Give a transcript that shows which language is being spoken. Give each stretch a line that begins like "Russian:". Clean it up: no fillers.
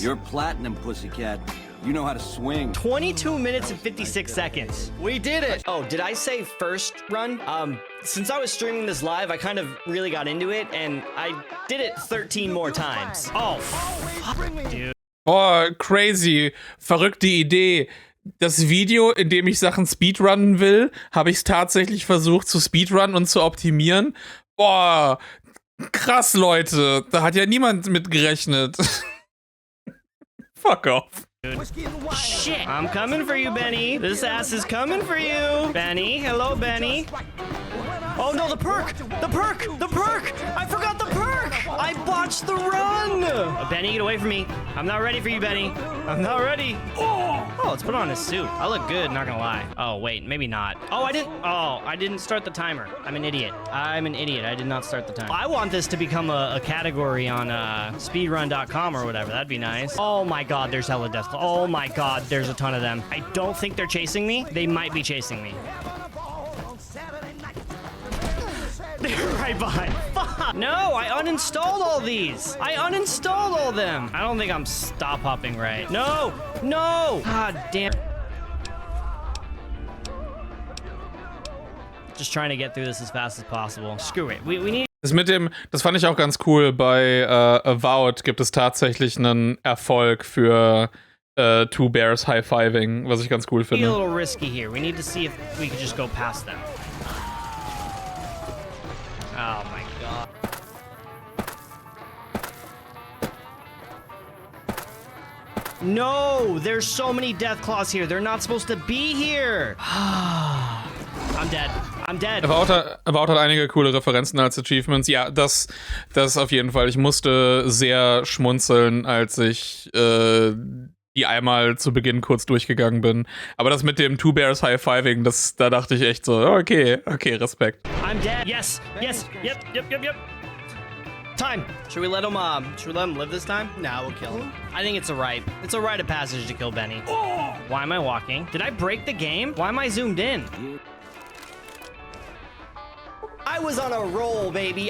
English: You're platinum, pussycat. You know how to swing. 22 minutes and 56 seconds. We did it! Oh, did I say first run? Since I was streaming this live, I kind of really got into it, and I did it 13 more times. Oh, fuck, dude. Oh, crazy.
German: Verrückte Idee. Das Video, in dem ich Sachen speedrunnen will, habe ich es tatsächlich versucht zu speedrunnen und zu optimieren. Boah, krass, Leute. Da hat ja niemand mit gerechnet.
English: Fuck off. Shit. I'm coming for you, Benny. This ass is coming for you. Benny, hello, Benny. Oh no, the perk! The perk! The perk! I forgot the perk! I botched the run! Benny, get away from me. I'm not ready for you, Benny. I'm not ready. Oh, let's put on his suit. I look good, not gonna lie. Oh, wait, maybe not. Oh, I didn't start the timer. I'm an idiot. I'm an idiot. I did not start the timer. I want this to become a category on speedrun.com or whatever. That'd be nice. Oh my god, there's hella death. Oh my god, there's a ton of them. I don't think they're chasing me. They might be chasing me. They're right behind. Fuck! No, I uninstalled all these. I uninstalled all them. I don't think I'm stop hopping right. No! No! God damn. Just trying to get through this as fast as possible. Screw it. We need...
German: Das fand ich auch ganz cool. Bei Avowed gibt es tatsächlich einen Erfolg für Two Bears High-Fiving, was ich ganz cool finde.
English: A little risky here. We need to see if we could just go past them. Oh my god. No, there's so many death claws here. They're not supposed to be here. I'm dead. I'm dead.
German: Avowed hat einige coole Referenzen als Achievements. Ja, das auf jeden Fall. Ich musste sehr schmunzeln, als ich die einmal zu Beginn kurz durchgegangen bin. Aber das mit dem Two Bears High-Fiving, da dachte ich echt so, okay, Respekt.
English: I'm dead. Yes. Yep. Time. Should we let him live this time? No, we'll kill him. I think it's a rite of passage to kill Benny. Oh! Why am I walking? Did I break the game? Why am I zoomed in? I was on a roll, baby.